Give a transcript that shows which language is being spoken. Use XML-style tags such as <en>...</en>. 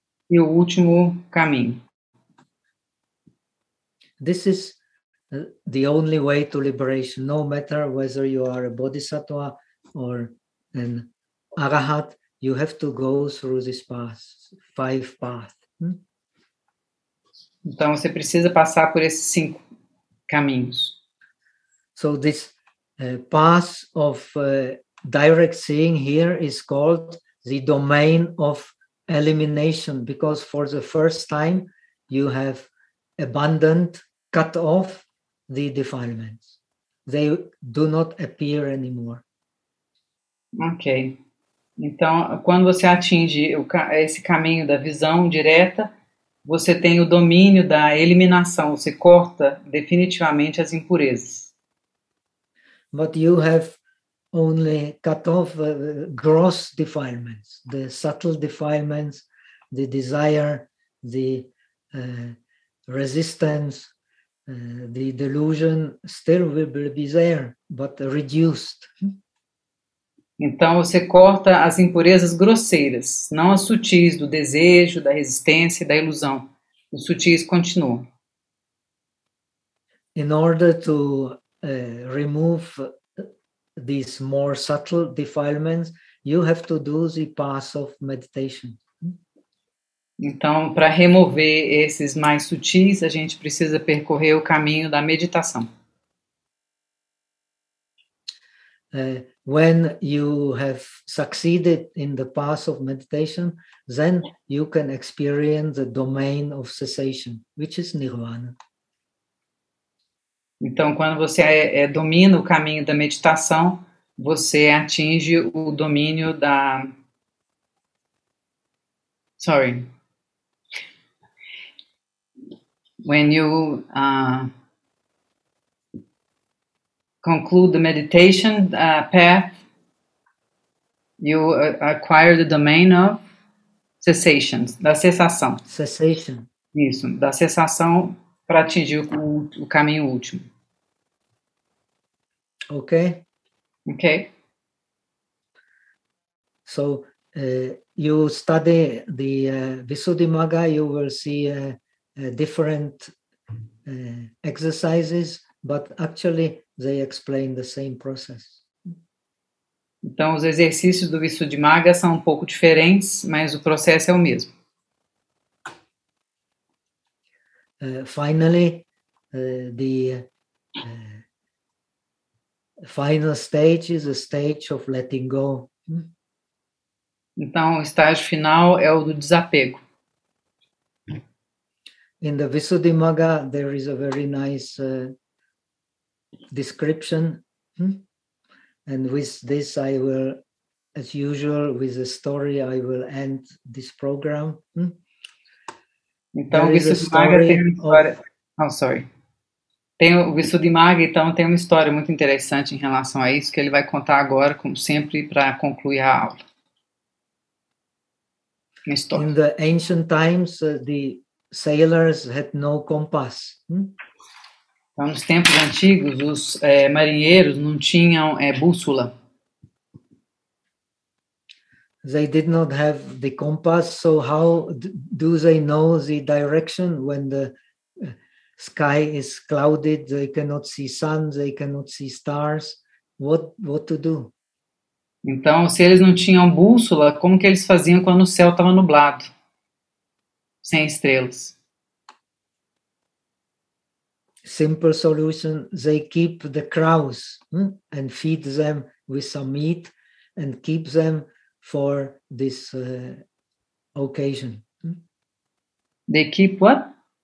<pt>E o último caminho.</pt> <en>This is the only way to liberation, no matter whether you are a bodhisattva or an arahat, you have to go through this path, five path.</en> <pt>Então, você precisa passar por esses cinco caminhos.</pt> <en>So this path of direct seeing here is called the domain of elimination, because for the first time you have abandoned, cut off the defilements. They do not appear anymore. Ok.</en> <pt>Então, quando você atinge esse caminho da visão direta, você tem o domínio da eliminação, você corta definitivamente as impurezas.</pt> <en>But you have only cut off gross defilements, the subtle defilements, the desire, the resistance, the delusion still will be there, but reduced.</en> <pt>Então você corta as impurezas grosseiras, não as sutis do desejo, da resistência e da ilusão. Os sutis continuam.</pt> <en>In order to remove these more subtle defilements, you have to do the path of meditation.</en> <pt>Então, para remover esses mais sutis, a gente precisa percorrer o caminho da meditação.</pt> <en>When you have succeeded in the path of meditation, then you can experience the domain of cessation, which is Nirvana.</en> <pt>Então, quando você domina o caminho da meditação, você atinge o domínio da...</pt> <en>Sorry. When you conclude the meditation path, you acquire the domain of cessation,</en> <pt>da cessação.</pt> <en>Cessation.</en> <pt>Isso, da cessação para atingir o caminho último. Ok. Ok.</pt> <en>So, you study the Visuddhimagga, you will see different exercises, but actually they explain the same process.</en> <pt>Então, os exercícios do Visuddhimagga são um pouco diferentes, mas o processo é o mesmo.</pt> <en>Finally, the final stage is a stage of letting go.</en> <pt>Então, o estágio final é o do desapego.</pt> <en>In the Visuddhimagga, there is a very nice description. And with this, I will, as usual, with a story, I will end this program.</en> <pt>Então, o Visuddhimagga tem uma história... O Visuddhimagga, então, tem uma história muito interessante em relação a isso, que ele vai contar agora, como sempre, para concluir a aula. Uma história.</pt> <en>In the ancient times, the sailors had no compass.</en> <pt>Então, nos tempos antigos, os marinheiros não tinham bússola.</pt> <en>They did not have the compass, so how do they know the direction when the sky is clouded, they cannot see sun, they cannot see stars, what to do?</en> <pt>Então, se eles não tinham bússola, como que eles faziam quando o céu estava nublado, sem estrelas?</pt> <en>Simple solution, they keep the crows and feed them with some meat and keep them for this occasion. They keep what?</en>